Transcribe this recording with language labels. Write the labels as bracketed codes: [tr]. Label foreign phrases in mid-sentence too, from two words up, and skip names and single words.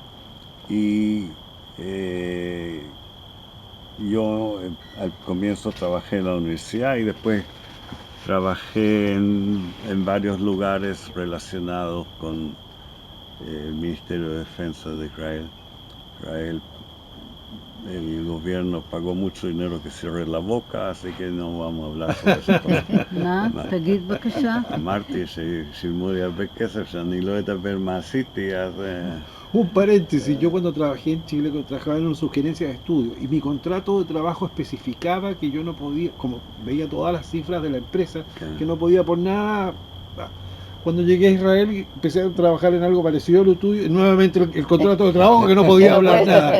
[es] Y yo al comienzo trabajé en la universidad y después trabajé en varios lugares relacionados con el Ministerio de Defensa de Israel. El gobierno pagó mucho dinero que cierre la boca, así que no vamos a hablar sobre eso. [he] אמרתי ששילמו לי הרבה כסף שאני לא אדבר מה עשיתי, אז... [es] Un paréntesis, yo cuando trabajé en Chile, trabajaba en una sugerencia de estudio y mi contrato de trabajo especificaba que yo no podía, como veía todas las cifras de la empresa, que no podía por nada. Cuando llegué a Israel empecé a trabajar en algo parecido a lo tuyo, nuevamente el contrato de trabajo, que no podía hablar nada.